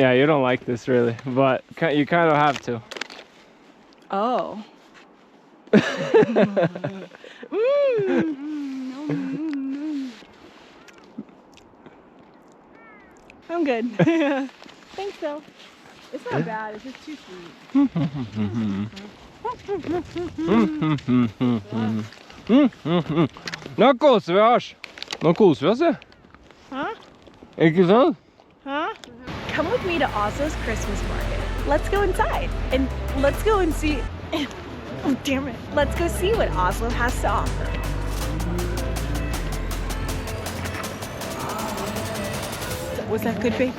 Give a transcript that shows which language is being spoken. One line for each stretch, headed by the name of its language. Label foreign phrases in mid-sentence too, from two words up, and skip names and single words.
English: Yeah, you don't like this really, but you kind of have to. Oh. I'm good. Thanks, though. It's not bad. It's just too sweet.
Norwegian: Nå koser vi oss. Nå koser vi oss, ja. Huh? Ikke sant? Huh?
English: Come with me to Oslo's Christmas market. Let's go inside and let's go and see. Oh, damn it. Let's go see what Oslo has to offer. Was that good, babe?